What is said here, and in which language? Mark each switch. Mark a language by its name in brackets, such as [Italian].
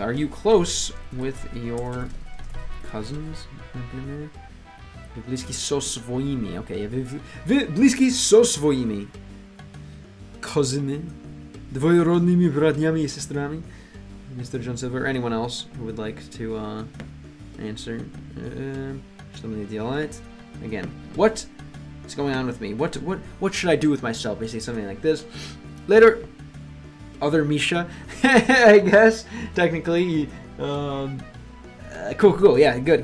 [English] Are you close with your cousins? [Russian] Вы близки со своими. Okay, вы близки со своими cousins, двоюродными братьями и сестрами. [English] Mr. John Silver, or anyone else who would like to answer. [Russian] Что мне делать? [English] Again, what is going on with me? What should I do with myself? Basically something like this. Later, other Misha, I guess, technically. Cool, yeah, good.